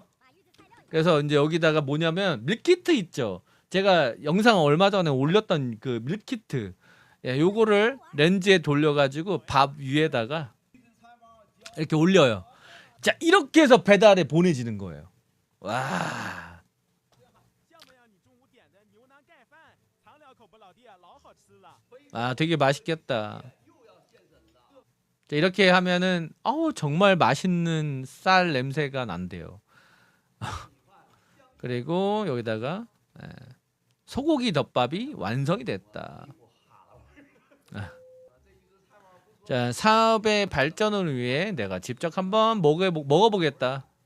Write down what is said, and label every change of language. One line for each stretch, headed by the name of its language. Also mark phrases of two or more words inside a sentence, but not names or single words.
Korean: 그래서 이제 여기다가 뭐냐면 밀키트 있죠. 제가 영상 얼마 전에 올렸던 그 밀키트. 요거를 렌즈에 돌려가지고 밥 위에다가 이렇게 올려요. 자, 이렇게 해서 배달에 보내지는 거예요. 와.
Chinese: 像不像你中午点的牛腩盖饭？尝两口不老弟，老好吃了。
Korean: 아, 되게 맛있겠다. 자, 이렇게 하면은 정말 맛있는 쌀 냄새가 난대요. 그리고 여기다가 소고기 덮밥이 완성이 됐다. 자, 사업의 발전을 위해 내가 직접 한번 먹어보겠다.